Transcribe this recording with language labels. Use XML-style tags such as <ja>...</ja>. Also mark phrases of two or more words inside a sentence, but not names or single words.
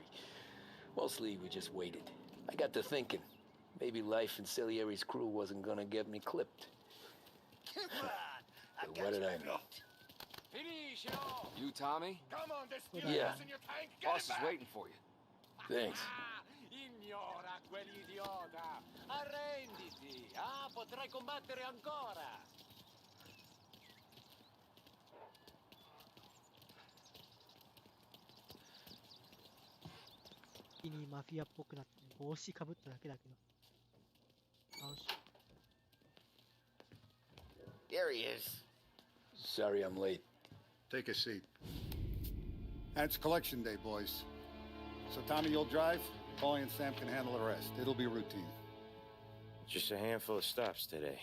<en>Mostly, we just waited. I got to thinking, maybe life in Salieri's crew wasn't gonna get me clipped. But what did I know? You, Tommy? Come on, this Yeah. in your tank. Boss is waiting for you. Thanks.</en> <it>Ignora quell'idiota. Arrenditi. Ah, potrai combattere ancora.</it> <ja>Mafia っぽくなって帽子かぶっただけだけど。よし。</ja> <en>There he is. Sorry I'm late. Take a seat. And it's collection day, boys. So Tommy, you'll drive. Paulie and Sam can handle the rest. It'll be routine. Just a handful of stops today.</en>